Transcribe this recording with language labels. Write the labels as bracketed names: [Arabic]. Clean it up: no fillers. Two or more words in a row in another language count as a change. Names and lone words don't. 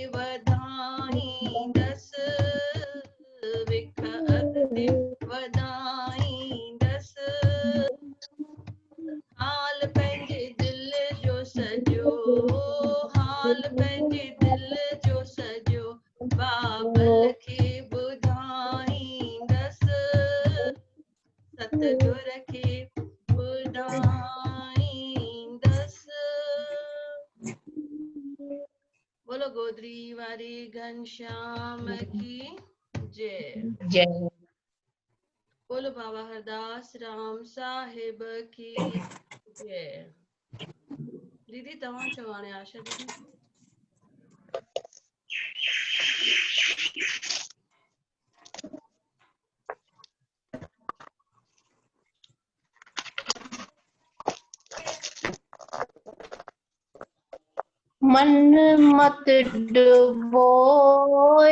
[Sindhi] वधाईंदसि विख अॻिते वधाईंदसि हाल पंहिंजे दिल जो सॼो हाल पंहिंजे दिल जो सॼो बाबल खे ॿुधाईंदसि सतगुर खे [Hindi] ॿुधाईंदसि बोलो गोदरी वारी घनश्याम की जय जय बोलो बाबा हरदास राम साहिब की जय [Sindhi] दीदी तव्हां चओ हाणे आशा दीदी [Hindi] मन मत डुबोए